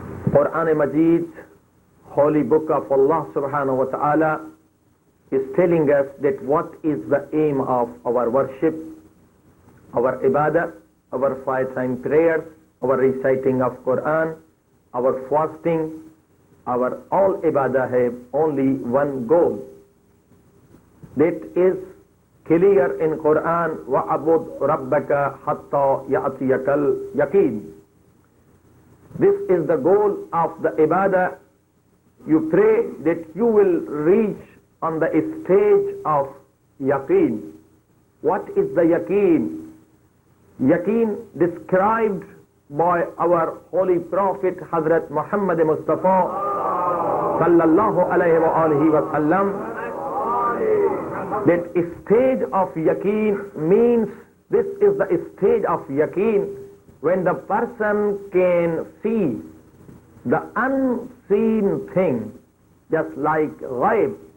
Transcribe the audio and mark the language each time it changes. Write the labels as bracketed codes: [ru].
[en] Quran Majid, Holy Book of Allah subhanahu wa ta'ala, is telling us that what is the aim of our worship, our ibadah, our 5-time prayers, our reciting of Quran, our fasting, our all ibadah have only one goal. That is clear in Quran, [ar] وَعَبُدْ رَبَّكَ حَتَّى يَأْتِيَكَ الْيَقِينَ. [en] This is the goal of the ibadah. You pray that you will reach on the stage of yaqeen. What is the yaqeen? Yaqeen described by our holy prophet Hazrat Muhammad Mustafa sallallahu alayhi wa alihi wa sallam, that stage of yaqeen means, this is the stage of yaqeen when the person can see the unseen thing, just like ghaib.